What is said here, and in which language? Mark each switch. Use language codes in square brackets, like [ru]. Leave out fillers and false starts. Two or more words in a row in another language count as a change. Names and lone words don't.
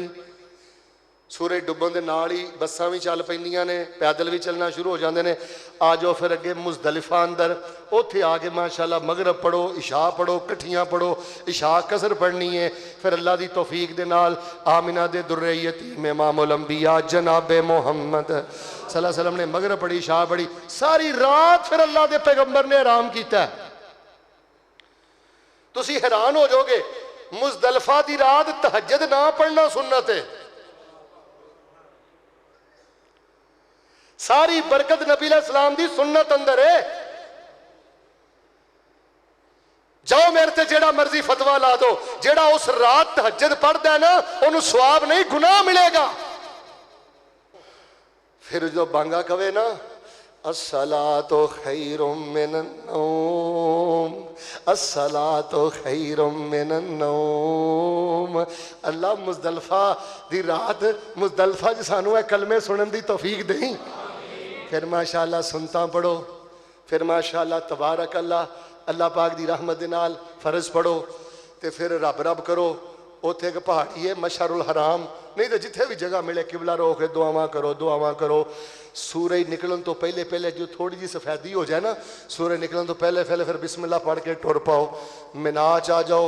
[pa] سورج ڈبن کے نال ہی بساں بھی چل پیندیاں نے, [ur] پیدل بھی چلنا شروع ہو جاتے ہیں. [pa] آ جاؤ فیر اگے مزدلفہ اندر، اتھے آکے ماشاءاللہ مغرب پڑھو، عشاء پڑھو، کٹھیاں پڑھو. عشاء قصر پڑھنی ہے۔ فیر اللہ کی توفیق دے نال آمنہ دے درِ یتیم [ar] إمام الأنبياء [pa] جنابِ محمد [ar] صلى الله عليه وسلم [pa] نے مغرب پڑھی، عشاء پڑھی، ساری رات فیر اللہ کے پیغمبر نے آرام کیا. تسی حیران ہو جاؤ گے، مزدلفہ کی رات تہجد نہ پڑھنا سنت ہے. ساری برکت نبی علیہ السلام دی سنت اندر ہے۔ جاؤ میرے تے جیڑا مرضی فتویٰ لا دو، جیڑا اس رات تہجد پڑھدا ہے نا انہوں نے ثواب نہیں گناہ ملے گا. فیر جو بانگا کوے نا [ar] الصلاة خير من النوم، الصلاة خير من النوم. [pa] اللہ مزدلفہ دی رات مزدلفہ چ سانوں ہے کلمے سنن دی توفیق دیں. فیر ماشاءاللہ سنتا پڑھو، فیر [ar] ما شاء الله تبارك الله [pa] اللہ پاک دی رحمت دے نال فرض پڑھو، تو فیر رب رب کرو. اتھے ایک پہاڑی ہے مشعر الحرام، نہیں تو جتھے بھی جگہ ملے قبلہ روک کے دعاواں کرو، دعاواں کرو. سورج نکلن تو پہلے پہلے جو تھوڑی جی سفیدی ہو جائے نا، سورج نکلن تو پہلے پہلے فیر بسم اللہ پڑھ کے ٹر پاؤ، منیٰ چ آ جاؤ.